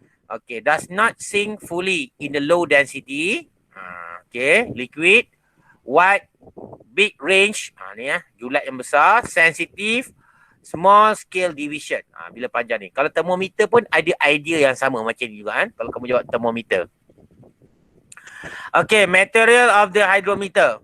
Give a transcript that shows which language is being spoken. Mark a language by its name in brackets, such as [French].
[English] Okey, does not sink fully in the low density. Okey, liquid. Wide, big range. [Malay] Ni julat yang besar. [English] Sensitive, small scale division. [Malay] Bila panjang ni. Kalau termometer pun ada idea yang sama macam ni juga kan. Kalau kamu jawab termometer. [English] Okey, material of the hydrometer.